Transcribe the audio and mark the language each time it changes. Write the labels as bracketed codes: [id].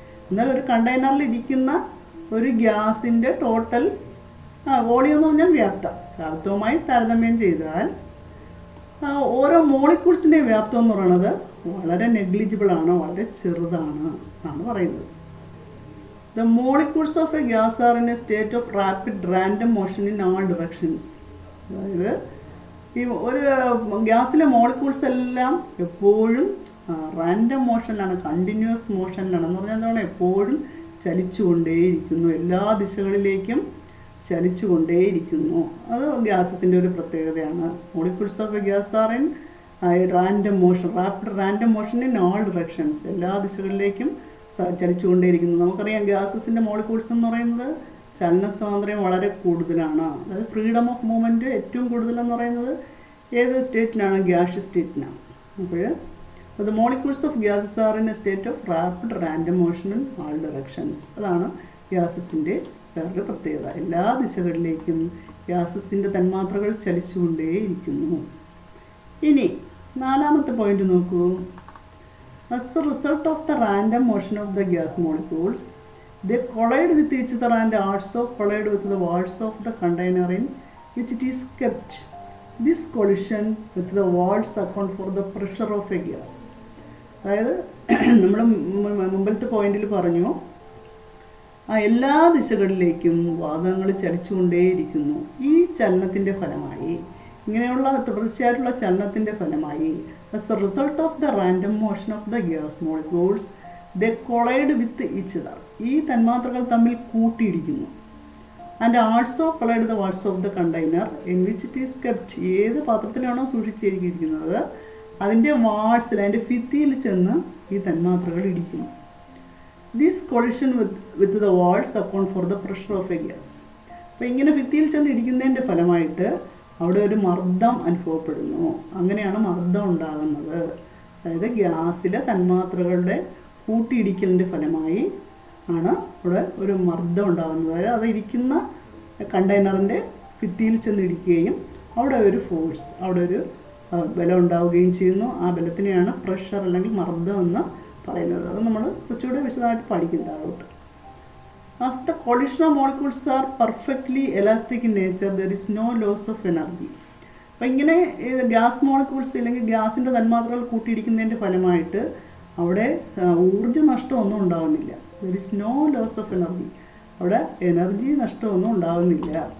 [ml] എന്നാൽ ഒരു കണ്ടെയ്നറിൽ ഇരിക്കുന്ന ഒരു ഗ്യാസിൻ്റെ ടോട്ടൽ വോളിയം എന്ന് പറഞ്ഞാൽ വ്യാപ്തവുമായി താരതമ്യം ചെയ്താൽ ഓരോ മോളിക്യൂൾസിൻ്റെയും വ്യാപ്തം എന്ന് പറയുന്നത് വളരെ നെഗ്ലിജിബിളാണ്, വളരെ ചെറുതാണ് എന്നാണ് പറയുന്നത്. [en] The molecules of a gas are in a state of rapid random motion in all directions. [ml] അതായത് ഈ ഒരു ഗ്യാസിലെ മോളിക്യൂൾസ് എല്ലാം എപ്പോഴും റാൻഡം മോഷനിലാണ്, കണ്ടിന്യൂസ് മോഷനിലാണ്. എന്ന് പറഞ്ഞാൽ എന്താണ്, എപ്പോഴും ചലിച്ചുകൊണ്ടേയിരിക്കുന്നു, എല്ലാ ദിശകളിലേക്കും ചലിച്ചുകൊണ്ടേയിരിക്കുന്നു. അത് ഗ്യാസസിൻ്റെ ഒരു പ്രത്യേകതയാണ്. [en] molecules of a gas are in random motion, rapid random motion in all directions, [ml] എല്ലാ ദിശകളിലേക്കും ചലിച്ചുകൊണ്ടേയിരിക്കുന്നു. നമുക്കറിയാം ഗ്യാസസിൻ്റെ മോളിക്യൂൾസ് എന്ന് പറയുന്നത് ചലന സ്വാതന്ത്ര്യം വളരെ കൂടുതലാണ്. അതായത് ഫ്രീഡം ഓഫ് മൂവ്മെൻറ്റ് ഏറ്റവും കൂടുതലെന്ന് പറയുന്നത് ഏത് സ്റ്റേറ്റിനാണ്? ഗ്യാഷ്യസ് സ്റ്റേറ്റിനാണ്. [en] അപ്പോൾ the molecules of gases are in a state of rapid random motion in all directions. [ml] അതാണ് ഗ്യാസസിൻ്റെ വേറൊരു പ്രത്യേകത. എല്ലാ ദിശകളിലേക്കും ഗ്യാസസിൻ്റെ തന്മാത്രകൾ ചലിച്ചുകൊണ്ടേയിരിക്കുന്നു. ഇനി 4ാമത്തെ പോയിന്റ് നോക്കൂ. [en] As the result of the random motion of the gas molecules, they collide with each other and also collide with the walls of the container in which it is kept. This collision with the walls account for the pressure of a gas. [ml] അതായത് നമ്മൾ മുമ്പത്തെ പോയിന്റിൽ പറഞ്ഞു, എല്ലാ ദിശകളിലേക്കും വാതകങ്ങൾ ചലിച്ചുകൊണ്ടേയിരിക്കുന്നു. ഈ ചലനത്തിൻ്റെ ഫലമായി, ഇങ്ങനെയുള്ള തുടർച്ചയായിട്ടുള്ള ചലനത്തിൻ്റെ ഫലമായി, [en] as a result of the random motion of the gas molecules, they collide with each other. [ml] ഈ തന്മാത്രകൾ തമ്മിൽ കൂട്ടിയിടിക്കുന്നു. [en] and also collide the walls of the container in which it is kept. [ml] ഏത് പാത്രത്തിലാണോ സൂക്ഷിച്ചിരിക്കുന്നത് അതിൻ്റെ വാൾസിൽ, അതിൻ്റെ ഭിത്തിയിൽ ചെന്ന് ഈ തന്മാത്രകൾ ഇടിക്കുന്നു. [en] This collision with the walls account for the pressure of a gas. [ml] അപ്പോൾ ഇങ്ങനെ ഭിത്തിയിൽ ചെന്ന് ഇടിക്കുന്നതിൻ്റെ ഫലമായിട്ട് അവിടെ ഒരു മർദ്ദം അനുഭവപ്പെടുന്നു. അങ്ങനെയാണ് മർദ്ദം ഉണ്ടാകുന്നത്. അതായത് ഗ്യാസിലെ തന്മാത്രകളുടെ കൂട്ടിയിടിക്കലിൻ്റെ ഫലമായി ആണ് ഇവിടെ ഒരു മർദ്ദം ഉണ്ടാകുന്നത്. അതായത് അത് ഇരിക്കുന്ന കണ്ടെയ്നറിൻ്റെ ഭിത്തിയിൽ ചെന്നിടിക്കുകയും അവിടെ ഒരു ഫോഴ്സ്, അവിടെ ഒരു ബലം ഉണ്ടാവുകയും ചെയ്യുന്നു. ആ ബലത്തിനെയാണ് പ്രഷർ അല്ലെങ്കിൽ മർദ്ദം എന്ന് പറയുന്നത്. അത് നമ്മൾ കുറച്ചുകൂടി വിശദമായിട്ട് പഠിക്കും താഴോട്ട്. [en] As the collision of molecules are perfectly elastic in nature, there is no loss of energy. [ml] അപ്പം ഇങ്ങനെ ഗ്യാസ് മോളിക്യൂൾസ് അല്ലെങ്കിൽ ഗ്യാസിൻ്റെ തന്മാത്രകൾ കൂട്ടിയിടിക്കുന്നതിൻ്റെ ഫലമായിട്ട് അവിടെ ഊർജ്ജ നഷ്ടമൊന്നും ഉണ്ടാകുന്നില്ല. [en] There is no loss of energy. [ml] അവിടെ എനർജി നഷ്ടമൊന്നും ഉണ്ടാകുന്നില്ല.